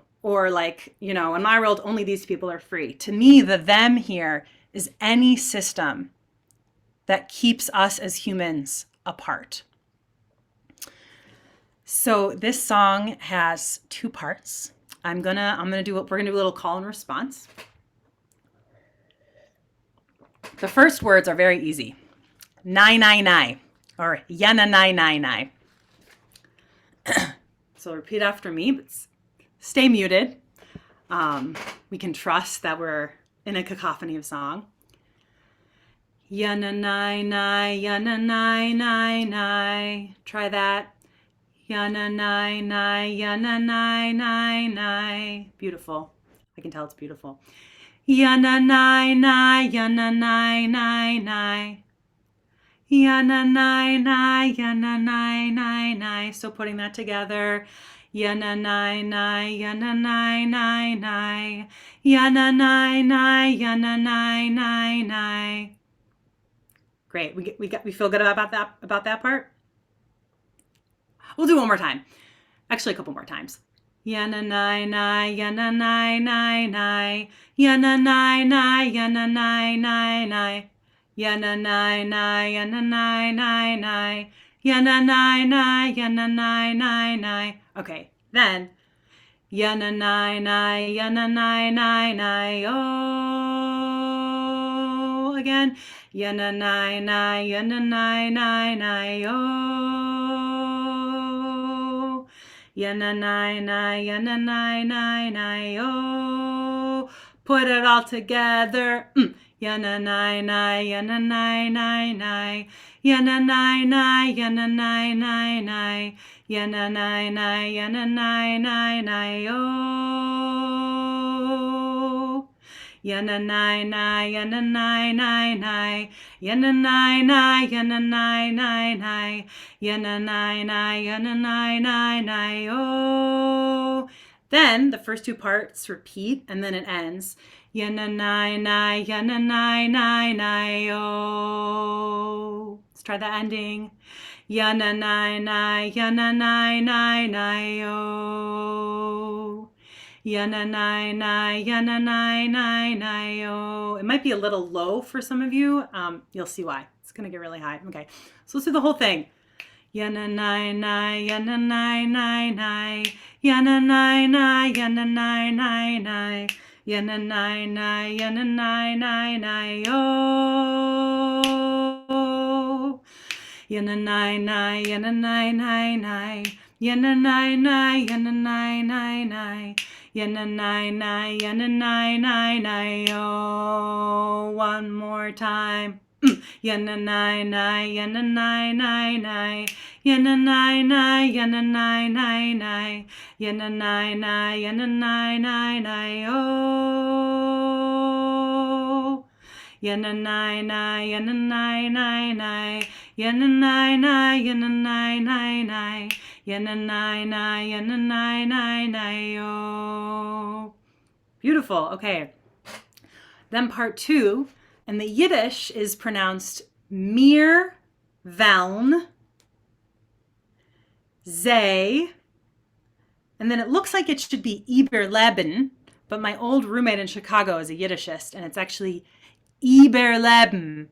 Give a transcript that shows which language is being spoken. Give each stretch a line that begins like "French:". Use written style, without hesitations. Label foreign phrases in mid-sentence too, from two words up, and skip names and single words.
English: Or like, in my world, only these people are free. To me, the them here is any system that keeps us as humans apart. So this song has two parts. We're gonna do a little call and response. The first words are very easy. Nai, nai, nai, or yana, nai, nai, nai. So repeat after me, but stay muted. We can trust that we're in a cacophony of song. Yana, nai, nai, yana, nai, nai, nai. Try that. Yana, nai, nai, yana, nai, nai, nai. Beautiful. I can tell it's beautiful. Yana, nai, nai, yana, nai, nai, nai. Yana, nai, nai, yana, nai, nai, nai. So putting that together. Yana, nai, nai, yana, nai, nai, nai. Yana, nai, nai, yana, nai, nai, nai. Great. We feel good about that part? We'll do one more time. Actually, a couple more times. Yana, nai, nai, yana, nai, nai, nai. Yana, nai, nai, yana, nai, nai, nai. Yana, nai, nai, yana, nai, nai, nai. Yana, nai, nai, yana, nai, nai, nai. Okay, then. Yana, nai, nai, yana, nai, nai, nai. Oh, again. Yana, nai, nai, yana, nai, nai, nai. Oh. Yana, nai, nai, yana, nai, nai, nai. Oh. Put it all together. Yana, nai, nai, yana, nai, nai, nai. Yana, nai, nai, yana, nai, nai, nai. Yana, nai, nai, yana, nai, nai, nai. Oh. Yana, nai, nai, yana, nai, nai, nai. Yana, nai, nai, yana, nai, nai, nai. Yana, nai, nai, yana, nai, nai, nai. Oh. Then the first two parts repeat and then it ends. Yana, nai, nai, yana, nai, nai, nai. Oh. Let's try that ending. Yana, nai, nai, yana, nai, nai, nai. Oh. Yana, nai, nai, yana, nai, nai, nai. Oh. It might be a little low for some of you. You'll see why. It's going to get really high. Okay. So let's do the whole thing. Yana, nai, nai, yana, nai, nai, nai. Yana, nai, nai, yana, nai, nai, nai. Yana, nai, nai, yana, nai, nai, nai. Oh. Yana, nai, nai, yana, nai, nai, nai. Yana, nai, nai, yana, nai, nai, nai. Yana, nai, nai, yana, nai, nai, nai. Oh. One more time. Yana, nai, nai, yana, nai, nai, nai. Yana, nai, nai, yana, nai, nai, nai. Yana, nai, nai, yana, nai, nai, nai. Oh. Yana, nai, nai, yana, nai, nai, nai. Yana, nai, nai, yana, nai, nai, nai. Yana, nai, nai, yana, nai, nai, nai. Oh. Beautiful. Okay. Then part two, and the Yiddish is pronounced
Yiddish: mir veln zay,
English: and then it looks like it should be Iberleben, but my old roommate in Chicago is a Yiddishist, and it's actually Iberleben.